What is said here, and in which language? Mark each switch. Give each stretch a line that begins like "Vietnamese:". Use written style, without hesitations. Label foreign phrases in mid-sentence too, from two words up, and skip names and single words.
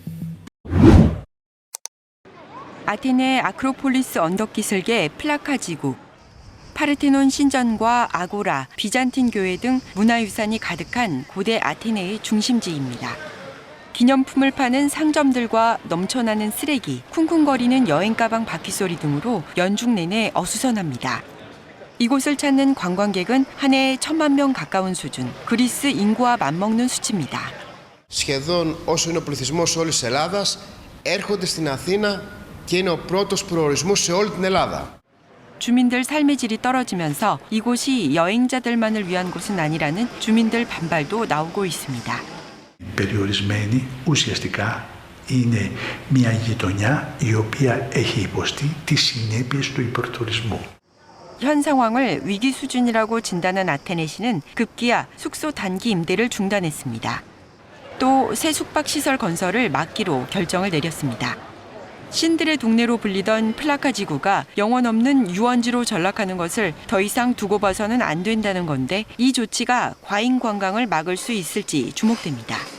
Korean: 아테네 아크로폴리스 언덕 기슭의 플라카 지구, 파르테논 신전과 아고라, 비잔틴 교회 등 문화유산이 가득한 고대 아테네의 중심지입니다. 기념품을 파는 상점들과 넘쳐나는 쓰레기, 쿵쿵거리는 여행 가방 바퀴소리 등으로 연중 내내 어수선합니다. 이곳을 찾는 관광객은 한 해에 1,000만 명 가까운 수준, 그리스 인구와 맞먹는 수치입니다.
Greek: σχεδόν όσο είναι ο πληθυσμός όλης της Ελλάδας, έρχονται στην Αθήνα και είναι ο πρώτος προορισμός σε όλη την Ελλάδα.
Korean: 주민들 삶의 질이 떨어지면서 이곳이 여행자들만을 위한 곳은 아니라는 주민들 반발도 나오고 있습니다.
Greek: Περιορισμένη ουσιαστικά είναι μια γειτονιά η οποία έχει υποστεί τις συνέπειες του υπερτουρισμού.
Korean: 현 상황을 위기 수준이라고 진단한 아테네시는 급기야 숙소 단기 임대를 중단했습니다. 또 새 숙박시설 건설을 막기로 결정을 내렸습니다. 신들의 동네로 불리던 플라카 지구가 영원 없는 유원지로 전락하는 것을 더 이상 두고 봐서는 안 된다는 건데 이 조치가 과잉 관광을 막을 수 있을지 주목됩니다.